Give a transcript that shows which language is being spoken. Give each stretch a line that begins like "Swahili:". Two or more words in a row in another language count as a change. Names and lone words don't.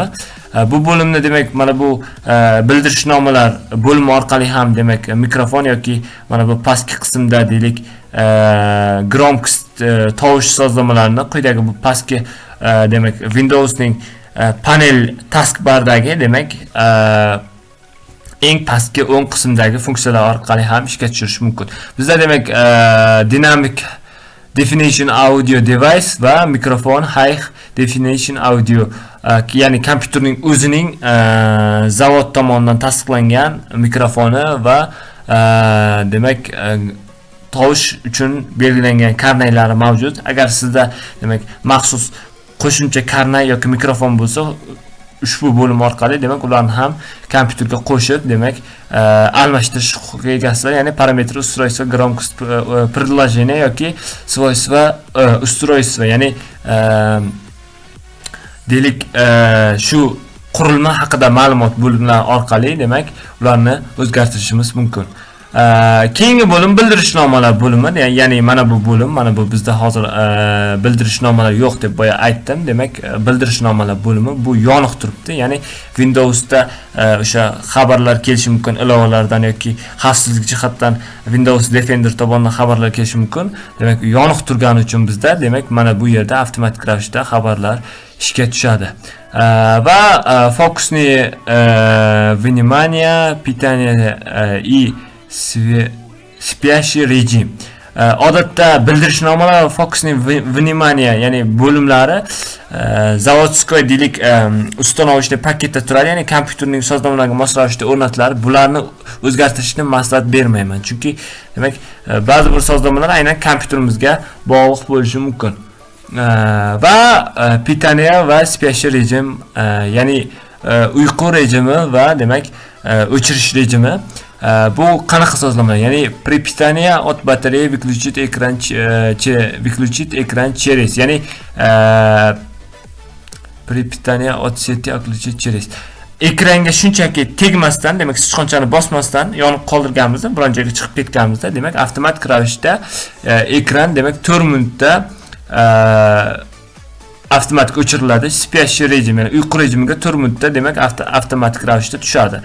Uzbek: Bu bo'limni demak mana bu bildirishnomalar bo'limi orqali ham demak mikrofon yoki mana bu pastki qismda deylik gromkost tovush sozlamalarini quyidagi bu pastki demak Windowsning panel taskbardagi demak eng pastki o'ng qismdagi funksiyalar orqali ham ishga tushirish mumkin. Bizda demak
English: dynamic definition audio device
Uzbek: va mikrofon
English: high definition audio,
Uzbek: ya'ni kompyuterning o'zining zavod tomonidan tasdiqlangan mikrofoni va demak tovush uchun belgilangan karnaylari mavjud. Agar sizda demak maxsus qo'shimcha karnay yoki mikrofon bo'lsa, ushbu bo'lim orqali demak ularni ham kompyuterga qo'shib demak almashtirish huquqiga egasizlar, ya'ni parametr
Russian: устройства громкость предложения
Uzbek: yoki
Russian: свойства устройства,
Uzbek: ya'ni deylik shu qurilma haqida ma'lumot bo'limlari orqali demak ularni o'zgartirishimiz mumkin. Keyingi bo'lim bildirishnomalar bo'limi, ya'ni mana bu bo'lim, mana bu bizda hozir bildirishnomalar yo'q deb boya aytdim. Demak, bildirishnomalar bo'limi bu yoniq turibdi. Ya'ni Windowsda o'sha xabarlar kelishi mumkin ilovalardan yoki xavfsizlik jihatdan Windows Defender tomonidan xabarlar kelishi mumkin. Demak, yoniq turgani uchun bizda demak mana bu yerda avtomatik ravishda xabarlar ishga tushadi. Va fokusni
Russian: внимание, питание и спящий rejim.
Uzbek: Odatda bildirishnomalar va fokusning внимание, ya'ni bo'limlari zavodskoy deylik uстановочный paketda turadi, ya'ni kompyuterning sozlamalariga mos ravishda o'rnatiladi. Bularni o'zgartirishni maslahat bermayman, chunki demak ba'zi bir sozlamalar aynan kompyuterimizga bog'liq bo'lishi mumkin. Va pitaniya va спящий rejim, ya'ni uyqu rejimi va demak o'chirish rejimi. Bu qanaqa sozlama? Ya'ni
Russian: при питании от батареи выключить экран через, ya'ni при питании от сети отключить через.
Uzbek: Ekranga shunchaki tegmasdan, demak sichqonchani bosmasdan yonib qoldirganimizda, biron joyga chiqib ketganimizda, demak avtomatik ravishda ekran demak 4 minutda avtomatik o'chiriladi. Спящий rejim, ya'ni uyqu rejimiga 4 minutda demak avtomatik ravishda tushadi.